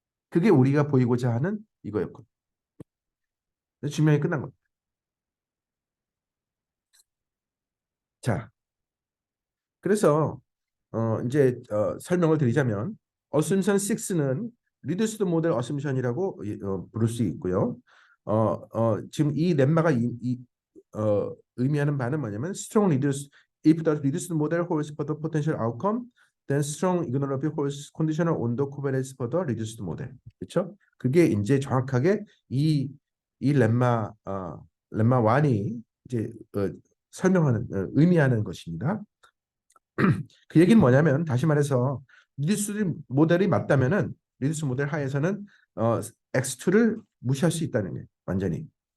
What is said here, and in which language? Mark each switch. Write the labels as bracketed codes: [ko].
[ko] 그게 우리가 보이고자 하는 이거였고. 증명이 끝난 겁니다. 자, 그래서 이제 설명을 드리자면 어셈션 6는 리듀스드 모델 어셈션이라고 부를 수 있고요. 지금 이 렘마가 의미하는 바는 뭐냐면 [en] strong reduced if the reduced model holds for the potential outcome then strong ignorability holds conditional on the covariance for the reduced model. [ko] 그렇죠? 그게 이제 정확하게 이 렘마 1이 이제 설명하는 의미하는 것입니다. 그 얘기는 뭐냐면 다시 말해서 리듀스 모델이 맞다면은 리듀스 모델 하에서는 X2를 무시할 수 있다는 거예요. 완전히.